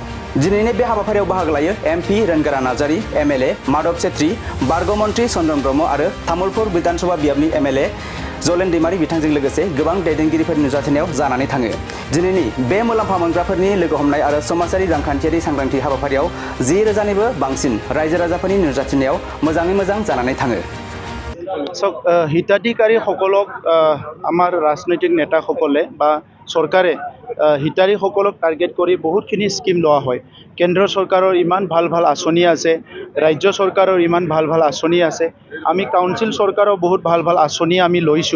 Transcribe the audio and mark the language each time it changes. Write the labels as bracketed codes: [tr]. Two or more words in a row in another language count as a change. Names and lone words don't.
[brx] दिनैनि बे हाबाफारियाव बाहागो लायो एमपि रेनगारा नार्जारी, एमएलए माधव छेत्री, बारग' मन्त्रि चन्द्रन ब्रह्म आरो तामुलपुर विधानसभा बियाबनि एमएलए जलेन दैमारी बिथांजों लोगोसे गोबां दैदेनगिरिफोरनि नुजाथिनायाव जानानै थाङो। दिनैनि बे मुलाम्फा मोनग्राफोरनि लोगो हमनाय आरो समाजारि रांखान्थियारि सांग्रांथि हाबाफारियाव 10,000निबो बांसिन रायजो राजाफोरनि नुजाथिनायाव मोजाङै मोजां जानानै थाङो। [as] হিতাধিকাৰীসকলক আমাৰ ৰাজনৈতিক নেতাসকলে বা চৰকাৰে হিতাধিকাৰীসকলক টাৰ্গেট কৰি বহুতখিনি স্কিম লোৱা হয়। কেন্দ্ৰ চৰকাৰৰ ইমান ভাল ভাল আঁচনি আছে, ৰাজ্য চৰকাৰৰ ইমান ভাল ভাল আঁচনি আছে, আমি কাউন্সিল চৰকাৰৰ বহুত ভাল ভাল আঁচনি আমি লৈছোঁ।